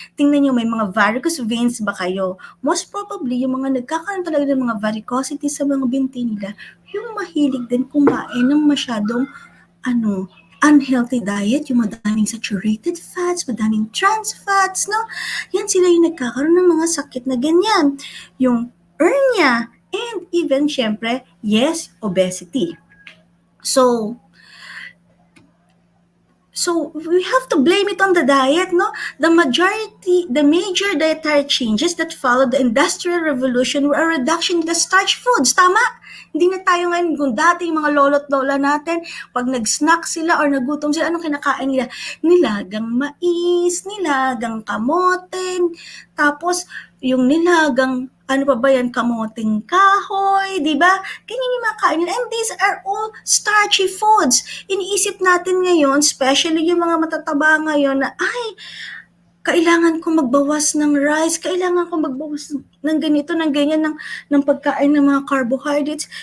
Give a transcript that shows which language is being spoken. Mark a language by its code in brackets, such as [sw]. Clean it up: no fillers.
[tl] Tingnan nyo, may mga varicose veins ba kayo? [en] Most probably, [tl] yung mga nagkakaroon talaga ng mga varicosity sa mga binti nila, yung mahilig din kumain ng masyadong, [en] unhealthy diet, [tl] yung madaming saturated fats, madaming trans fats, no? Yan sila yung nagkakaroon ng mga sakit na ganyan. Yung hernia, [en] and even, [tl] syempre, yes, obesity. [en] So we have to blame it on the diet, no? The major dietary changes that followed the Industrial Revolution were a reduction in the starch foods. [tl] Tama? Hindi na tayo ngayon, kung dati yung mga lolo't lola natin, pag nag-snack sila or nagutom sila, anong kinakain nila? Nilagang mais, nilagang kamote, tapos yung nilagang kamoting kahoy, di ba? Ganyan yung mga kain nila. [en] And these are all starchy foods. [tl] Iniisip natin ngayon, [en] especially [tl] yung mga matataba ngayon, na kailangan kong magbawas ng rice, kailangan kong magbawas ng ganito, ng ganyan, ng pagkain ng mga carbohydrates.